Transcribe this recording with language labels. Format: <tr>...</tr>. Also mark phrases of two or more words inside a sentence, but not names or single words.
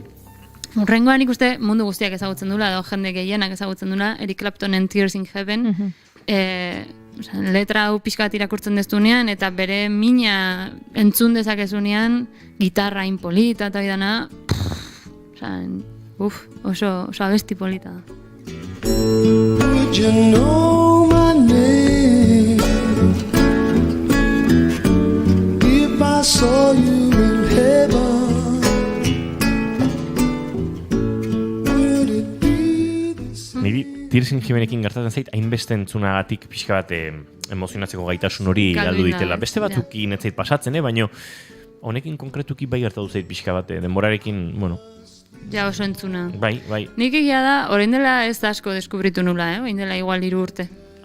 <eu>Urrengoan nik uste mundu guztiak ezagutzen dula, edo jende gehienak ezagutzen dula, Eric Claptonen Tears in Heaven, letra hau pixka bat irakurtzen dezunean, eta bere mina entzun dezakezunean, gitarra inpolita eta bidana, oso abesti polita da.</eu> <en>Would you know my name if I saw you in heaven?</en> <eu>Niri Tears in Heavenekin gertatzen zait, hainbeste entzunagatik pixka bat emozionatzeko gaitasun hori galdu ditela. Beste batzukin ez zait pasatzen, baina honekin konkretuki bai gertatu zait pixka bat, denborarekin, Ja oso entzuna. Bai. Nik egia da, orain dela ez asko deskubritu nula, orain dela igual 3 urte.</eu>